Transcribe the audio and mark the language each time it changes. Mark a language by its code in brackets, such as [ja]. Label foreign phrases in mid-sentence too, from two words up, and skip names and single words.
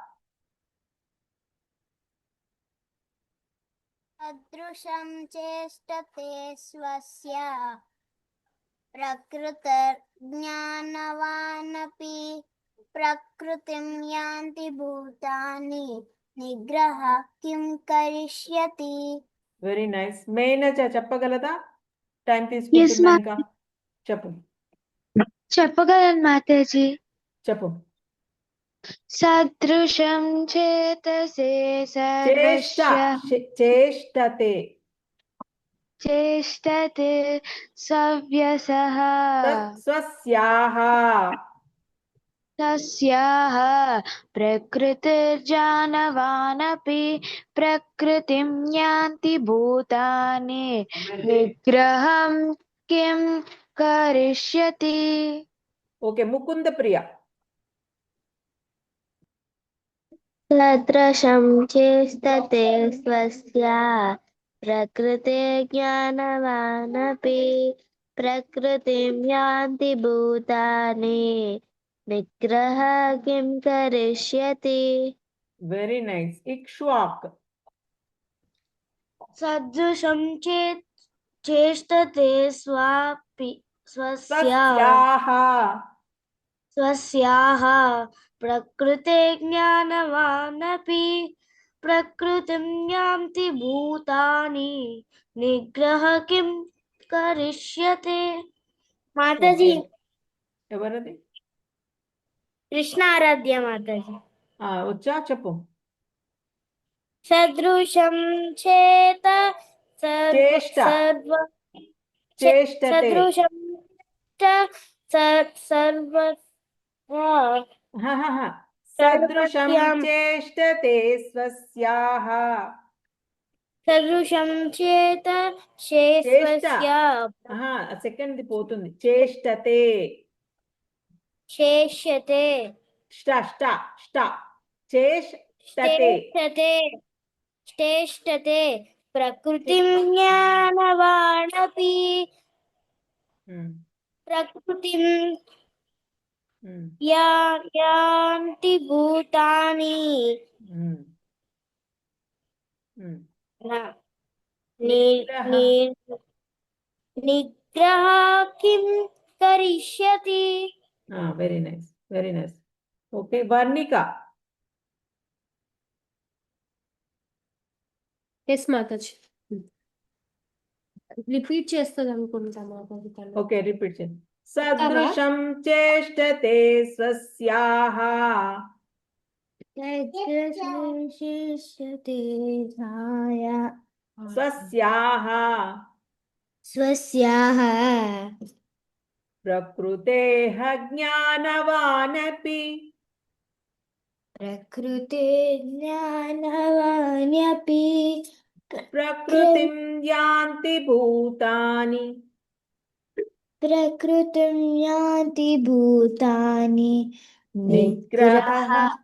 [sa] సదృశం చేష్టతే స్వస్యాః ప్రకృతిర్జ్ఞానవానపి ప్రకృతిం యాంతి భూతాని నిగ్రహః కిం కరిష్యతి. [en] very nice. [te] మేనజ చెప్పగలదా? టైం తీసుకుంటున్నా ఇంకా. చెప్పు చెప్పగలను మాతాజీ. చెప్పు. [sa] सदृशं चेतसे చేష్ట सर्वस्य చేష్టతే चेष्टते सव्यसः స్వస్యాహ तस्याः प्रकृतिर्जानवानपि प्रकृतिं यान्ति भूतानि निग्रहं किं करिष्यति [te] ఓకే ముకుంద ప్రియ [sa] सदृशं चेष्टते स्वस्य प्रकृतिज्ञानवानपि प्रकृतिं यान्ति भूतानि निग्रह किं करिष्यति [en] very nice ఇక్ష్వాక్ [sa] सदृशं चेष्टते స్వస్యాహ स्वस्याः प्रकृतिज्ञानवानपि प्रकृतिं यान्ति भूतानि निग्रह किं करिष्यते माताजी [te] ఎవరది कृष्ण आराध्य माताजी వచ్చా చెప్పు [sa] सदृशं चेत चेष्ट చేష్టతే सदृशं सर्व సదృశం सर्वस्यां చేష్టతే స్వస్యాహ सदृशं चेत शेषस्य [te] సెకండ్ పోతుంది చేష్టతే [sa] शेष्यते ష్ట ష్ట ష్ట చేష్టతే चेष्टते प्रकृतिं ज्ञानवानपि प्रकृतिं यान्ति भूतानि निग्रह किं करिष्यति [en] very nice very nice okay వర్ణిక [te] ఎస్ మాతాజీ రిపీట్ చేస్తుంది అనుకుంటా మాతాజీ తను ఓకే రిపీట్ చేయండి [sa] సదృశం చేష్టతే స్వస్యాహ స్వస్యాహ स्वस्याः ప్రకృతేః జ్ఞానవానపి प्रकृते ज्ञानवान्यपि ప్రకృతిం యాంతి భూతాని प्रकृतिं यान्ति भूतानि నిగ్రహః